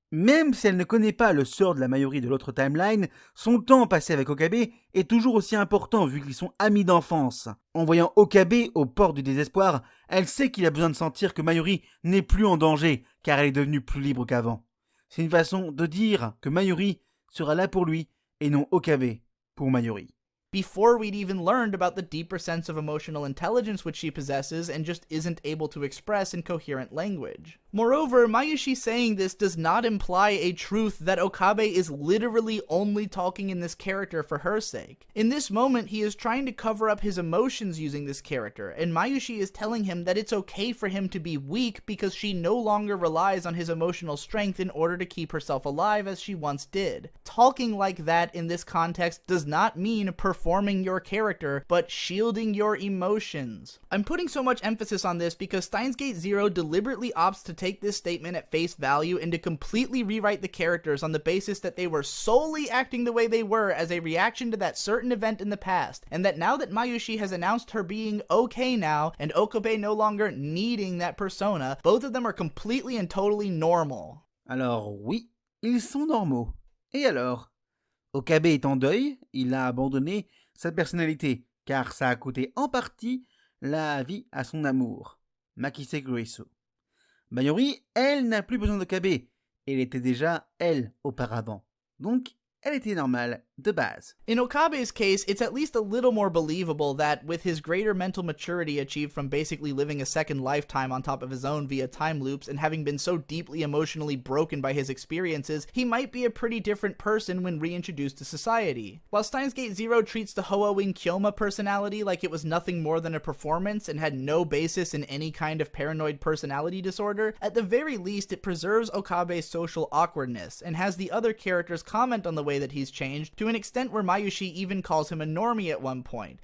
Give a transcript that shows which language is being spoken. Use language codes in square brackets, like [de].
[fr] Même si elle ne connaît pas le sort de la Mayuri de l'autre timeline, son temps passé avec Okabe est toujours aussi important vu qu'ils sont amis d'enfance. En voyant Okabe au port du désespoir, elle sait qu'il a besoin de sentir que Mayuri n'est plus en danger car elle est devenue plus libre qu'avant. C'est une façon de dire que Mayuri sera là pour lui et non Okabe pour Mayuri. [en] before we'd even learned about the deeper sense of emotional intelligence which she possesses and just isn't able to express in coherent language. Moreover, Mayushi saying this does not imply a truth that Okabe is literally only talking in this character for her sake. In this moment, he is trying to cover up his emotions using this character, and Mayushi is telling him that it's okay for him to be weak because she no longer relies on his emotional strength in order to keep herself alive as she once did. Talking like that in this context does not mean performing your character, but shielding your emotions. I'm putting so much emphasis on this because Steins Gate Zero deliberately opts to take this statement at face value and to completely rewrite the characters on the basis that they were solely acting the way they were as a reaction to that certain event in the past, and that now that Mayushi has announced her being okay now, and Okabe no longer needing that persona, both of them are completely and totally normal. [fr] Alors oui, ils sont normaux. Et alors? Okabe est en deuil, il a abandonné sa personnalité, car ça a coûté en partie la vie à son amour, Makise Kurisu. Mayuri, elle, n'a plus besoin d'Okabe. Elle était déjà elle auparavant. Donc, elle était normale de base. [en] In Okabe's case, it's at least a little more believable that, with his greater mental maturity achieved from basically living a second lifetime on top of his own via time loops and having been so deeply emotionally broken by his experiences, he might be a pretty different person when reintroduced to society. While Steins Gate Zero treats the Hoa-Wing Kyoma personality like it was nothing more than a performance and had no basis in any kind of paranoid personality disorder, at the very least it preserves Okabe's social awkwardness and has the other characters comment on the way that he's changed, to an extent where Mayushi even calls him a normie at one point.